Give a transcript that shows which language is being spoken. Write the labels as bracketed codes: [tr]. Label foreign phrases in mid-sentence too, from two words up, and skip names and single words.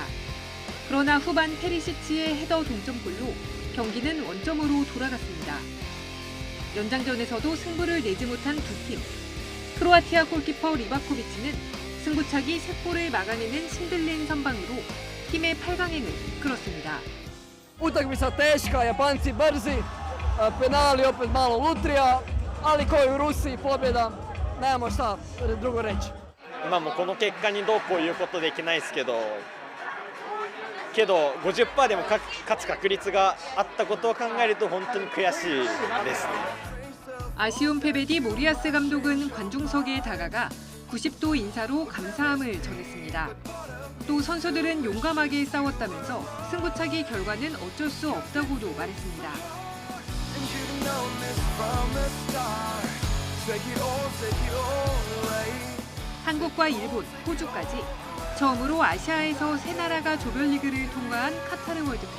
[ko] 그러나 후반 페리시치의 헤더 동점골로 경기는 원점으로 돌아갔습니다. 연장전에서도 승부를 내지 못한 두 팀. 크로아티아 골키퍼 리바코비치는 승부차기 3골을 막아내는 신들린 선방으로 팀의 8강행을 이끌었습니다. [hr] Utakmica teška, Japanci brzi, penali opet malo lutrija, ali ko i u Rusiji pobjeda, nemamo šta drugo reći. [ja] もうこの結果にどうこういうことできないですけど 50% でも勝つ確率があったことを考えると本当に悔しいですね. [ko] 아쉬운 패배 뒤 모리아스 감독은 관중석에 다가가 90도 인사로 감사함을 전했습니다. 또 선수들은 용감하게 싸웠다면서 승부차기 결과는 어쩔 수 없다고도 말했습니다. 한국과 일본, 호주까지 처음으로 아시아에서 세 나라가 조별리그를 통과한 카타르 월드컵.